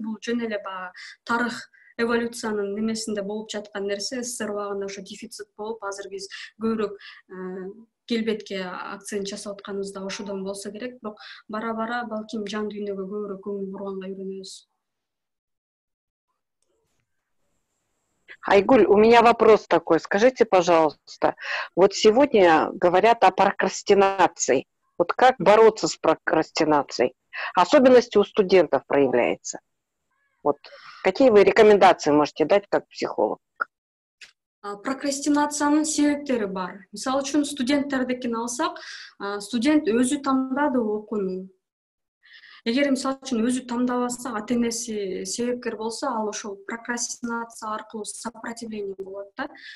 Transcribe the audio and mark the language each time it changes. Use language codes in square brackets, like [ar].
[ky] Бул жөн эле баягы тарых эволюциянын немесинде болуп жаткан нерсе. СССР убагында ошо дефицит болуп, азыр биз көбүрөөк келбетке акцент жасап атканыбыз да ошодон болсо керек. Бирок бара-бара балким жан дүйнөгө көбүрөөк көңүл бурганга үйрөнөбүз. [ru] Айгуль, у меня вопрос такой. Скажите, пожалуйста, вот сегодня говорят о прокрастинации. Вот как бороться с прокрастинацией? Особенности у студентов проявляется. Вот какие вы рекомендации можете дать как психолог? [ky] Прокрастинациянын себептери бар. Мисалы үчүн студенттердикин алсак, студент өзү тандады окууну. Эгер мисалы үчүн өзү тандабаса, ата-энеси себепкер болсо, ал ошол прокрастинация аркылуу сопротивление болот да.